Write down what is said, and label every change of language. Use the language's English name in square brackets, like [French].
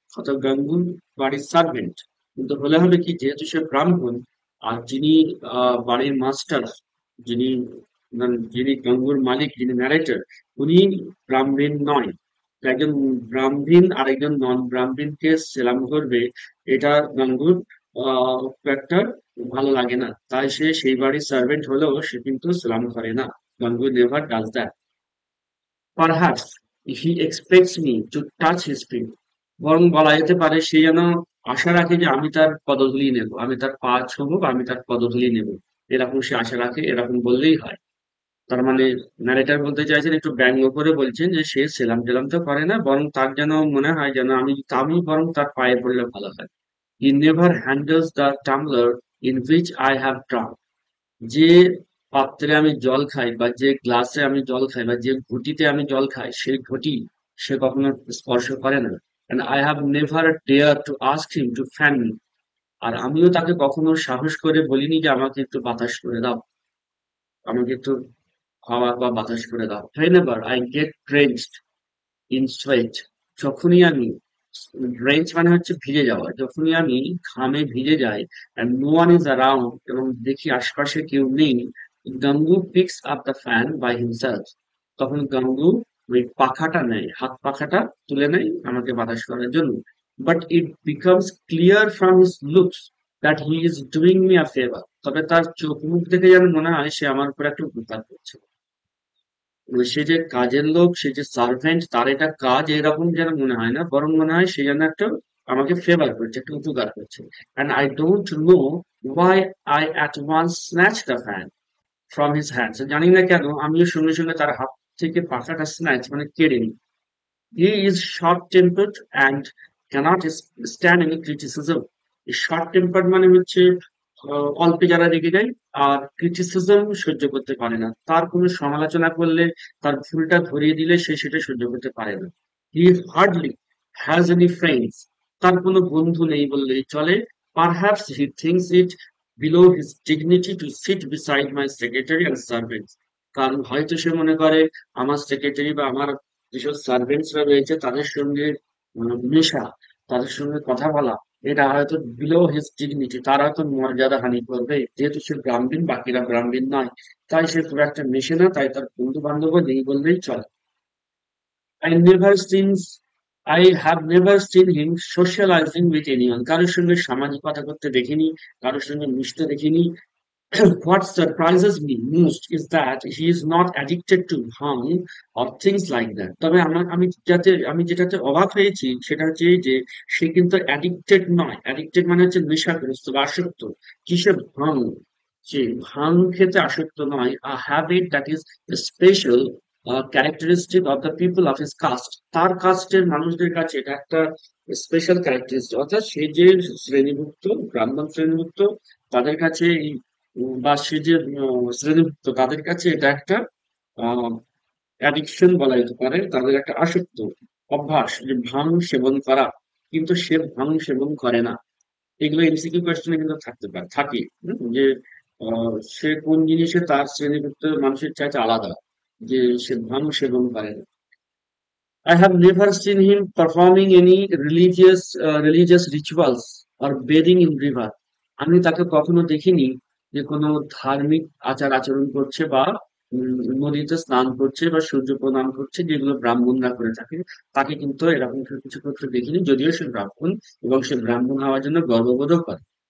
[Bangla] অর্থাৎ গাঙ্গু বাড়ির সার্ভেন্ট, কিন্তু হলে হবে কি, যেহেতু সে ব্রাহ্মণ, আর যিনি বাড়ির মাস্টার, যিনি যিনি গাঙ্গুর মালিক, যিনি ন্যারেটর, উনি ব্রাহ্মণ নয়। তো একজন ব্রাহ্মণ আর একজন নন ব্রাহ্মণকে সেলাম করবে, এটা গাঙ্গুর খুব একটা ভালো লাগে না। তাই সে সেই বাড়ির সার্ভেন্ট হলেও সে কিন্তু সেলাম করে না। [English] Gangu never does that. Perhaps he expects me to touch his feet. [Bangla] বরং বলা যেতে পারে সে যেন আশা রাখে যে আমি তার পদধূলি নেব, আমি তার পা ছোঁবো বা আমি তার পদধূলি নেব। এরকম সে আশা রাখে, এরকম বললেই হয়। তার মানে ন্যারেটর বলতে চাইছেন, একটু ব্যঙ্গ করে বলছেন যে সে সেলাম টেলাম তো করে না, বরং তার যেন মনে হয় যেন আমি বরং তার পায়ে পড়লে ভালো হয়। [English] He never handles the tumbler in which I have drunk. [Bangla] যে পাত্রে আমি জল খাই বা যে গ্লাসে আমি জল খাই বা যে ঘটিতে আমি জল খাই, সেই ঘটি সে কখনো স্পর্শ করে না। [English] and I have never dared to ask him to fan me. [Bangla] আর আমিও তাকে কখনো সাহস করে বলিনি যে আমাকে একটু বাতাস করে দাও, আমাকে একটু হাওয়া বা বাতাস করে দাও। [English] whenever I get drenched in sweat, [Bangla] যখনই আমি ড্রেঞ্চ মানে হচ্ছে ভিজে যাওয়া। যখনই আমি ঘামে ভিজে যাই [English] and no one is around [Bangla] এবং দেখি আশপাশে কেউ নেই, [English] Gangu picks up the fan by himself. [Bangla] তখন গাঙ্গু ওই পাখাটা নেয়, হাত পাখাটা তুলে নেয় আমাকে বাতাস করার জন্য। [English] But it becomes clear from his looks that he is doing me a favour. [Bangla] তবে তার চোখ মুখ দেখে যেন মনে হয় সে আমার উপর একটা উপকার করছে। সে যে কাজের লোক, সে যে সার্ভেন্ট, তার এটা কাজ এরকম যেন মনে হয় না, বরং মনে হয় সে যেন একটা আমাকে ফেভার করছে, একটা উপকার করছে। [English] And I don't know why I at once snatched the fan from his hands. [Bangla] জানি না কেন আমিও সঙ্গে সঙ্গে তার হাত থেকে পাখাটা স্ন্যাচ মানে কেড়ে নিই। [English] He is short-tempered and cannot stand any criticism. [Bangla] Short tempered মানে হচ্ছে অল্পে যারা রেগে যায় আর ক্রিটিসিজম সহ্য করতে পারে না। তার কোনো সমালোচনা করলে, তার ভুলটা ধরিয়ে দিলে সে সেটা সহ্য করতে পারে না। [English] He hardly has any friends. [Bangla] তার কোনো বন্ধু নেই বললেই চলে। [English] Perhaps he thinks it below his dignity to sit beside my secretary and servants. [Bangla] কারণ হয়তো সে মনে করে আমার সেক্রেটারি বা আমার যেসব সার্ভেন্টসরা রয়েছে তাদের সঙ্গে মেশা, তাদের সঙ্গে কথা বলা, এটা হয়তো [English] below his dignity, [Bangla] তার হয়তো মর্যাদা হানি করবে। যেহেতু সে ব্রাহ্মণ, বাকিরা ব্রাহ্মণ নয়, তাই সে খুব একটা মেশে না, তাই তার বন্ধু বান্ধব নেই বললেই চলে। [English] I never since I have never seen him socialising with anyone. [Bangla] কারোর সঙ্গে সামাজিকতা করতে দেখিনি, কারোর সঙ্গে মিশতে দেখিনি। [English] What surprises me most is that he is not addicted to bhang or things like that. [Bangla] তবে আমি যেটাতে অবাক হয়েছি সেটা হচ্ছে এই যে সে কিন্তু অ্যাডিক্টেড নয়। অ্যাডিক্টেড মানে হচ্ছে নেশাগ্রস্ত বা আসক্ত। কিসে? ভাং। সে ভাং খেতে আসক্ত নয়। [English] A habit that is special characteristic of the people of his caste. [Bangla] তার কাস্টের মানুষদের কাছে এটা একটা স্পেশাল ক্যারেক্টারিস্টিক, অর্থাৎ সে যে শ্রেণীভুক্ত, ব্রাহ্মণ শ্রেণীভুক্ত, তাদের কাছে এই বা সে যে শ্রেণীভুক্ত তাদের কাছে এটা একটা অ্যাডিকশন বলা যেতে পারে, তাদের একটা আসক্ত অভ্যাস যে ভাং সেবন করা। কিন্তু সে ভাং সেবন করে না। এগুলো এমসিকিউ কোয়েশ্চেনে কিন্তু থাকতে পারে, থাকে যে সে কোন জিনিসে তার শ্রেণীভুক্ত মানুষের চাইতে আলাদা, যে সে ভাং সেবন করে না। [English] I have never seen him performing any religious rituals or bathing in river. [Bangla] আমি তাকে কখনো দেখিনি যে কোনো ধার্মিক আচার আচরণ করছে বা নদীতে স্নান করছে বা সূর্য প্রণাম করছে, যেগুলো ব্রাহ্মণরা করে থাকে। তাকে কিন্তু এরকম কিছু করতে দেখিনি, যদিও সে ব্রাহ্মণ এবং সে ব্রাহ্মণ হওয়ার জন্য গর্ববোধও করে।